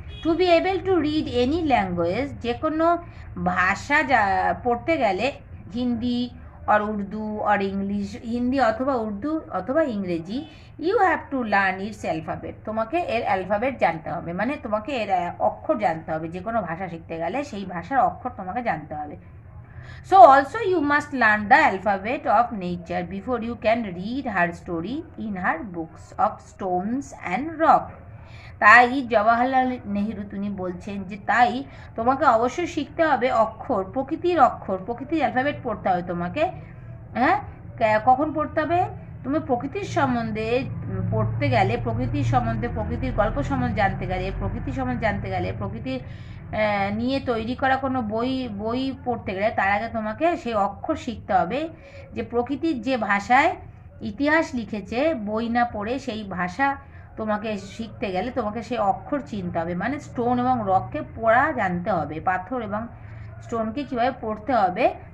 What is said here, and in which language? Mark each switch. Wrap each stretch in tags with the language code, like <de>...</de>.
<en>to be able to read any language,</en> <bn>যে কোনো ভাষা পড়তে গেলে, হিন্দি আর উর্দু আর ইংলিশ, হিন্দি অথবা উর্দু অথবা ইংরেজি,</bn> <en>you have to learn its alphabet,</en> <bn>তোমাকে এর অ্যালফাবেট জানতে হবে, মানে তোমাকে এর অক্ষর জানতে হবে। যে কোনো ভাষা শিখতে গেলে সেই ভাষার অক্ষর তোমাকে জানতে হবে।</bn> <en>So also you must learn the alphabet of nature before you can read her story in her books of stones and rock.</en> <bn>তাই জওয়াহরলাল নেহরু তিনি বলছেন যে তাই তোমাকে অবশ্যই শিখতে হবে প্রকৃতির অ্যালফাবেট পড়তে হবে তোমাকে। হ্যাঁ, কখন পড়তে হবে? তুমি প্রকৃতির সম্বন্ধে পড়তে গেলে, প্রকৃতির গল্প সম্বন্ধে জানতে গেলে, প্রকৃতির নিয়ে তৈরি করা কোনো বই পড়তে গেলে তার আগে তোমাকে সেই অক্ষর শিখতে হবে, যে প্রকৃতির যে ভাষায় ইতিহাস লিখেছে, বই না পড়ে সেই ভাষা তোমাকে শিখতে গেলে তোমাকে সেই অক্ষর চিনতে হবে, মানে স্টোন এবং রককে পড়া জানতে হবে, পাথর এবং স্টোনকে কীভাবে পড়তে হবে</bn>